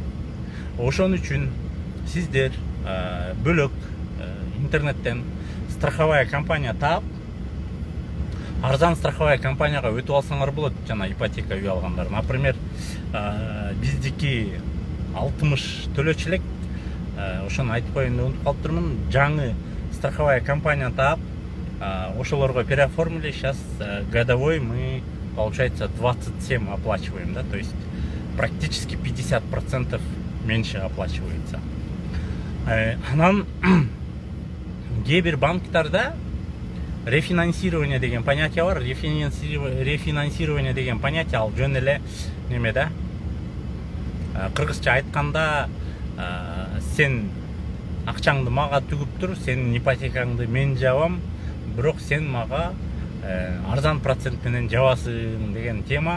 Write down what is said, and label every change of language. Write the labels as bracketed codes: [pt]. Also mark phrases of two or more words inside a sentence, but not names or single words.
[ky] Ошон үчүн сиздер бөлөк интернеттен [ru] страховая компания [ky] таап, арзан [ru] страховая компанияга [ky] өтүп алсаңар болот. Жана ипотека үй алгандар, например, биздики 60 төлөчү элек, ошону айтып коеюн деп унутуп калыптырмын. Жаңы [ru] страховая компания [ky] таап, ошолорго переоформили. [ru] Сейчас годовой мы, получается, 27 оплачиваем, да, то есть практически 50% меньше оплачивается. [ky] Анан кээ бир банктарда рефинансирование деген понятие бар. Рефинансирование деген понятие ал жөн эле неме да, кыргызча айтканда, сен акчаңды мага түгүп тур, сенин ипотекаңды мен жабам, бирок сен мага арзан процент менен жабасың деген тема.